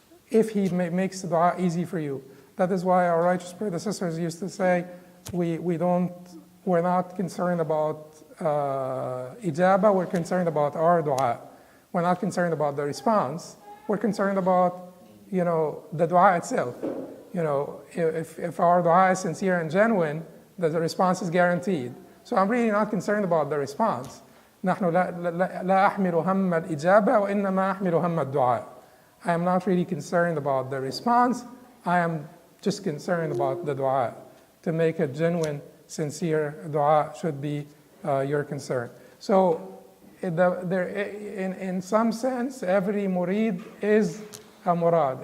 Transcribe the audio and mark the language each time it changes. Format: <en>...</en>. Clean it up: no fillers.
<en>If He makes the dua easy for you. That is why our righteous predecessors used to say, we're not concerned about ijaba, we're concerned about our dua. We're not concerned about the response. We're concerned about, the dua itself. If our dua is sincere and genuine, the response is guaranteed. So I'm really not concerned about the response.</en> <ar>نحن لا أحمل هم الإجابة وإنما أحمل هم الدعاء.</ar> <en>I am not really concerned about the response. I am just concerned about the dua. To make a genuine, sincere dua should be your concern. So in some sense, every murid is a murad.</en>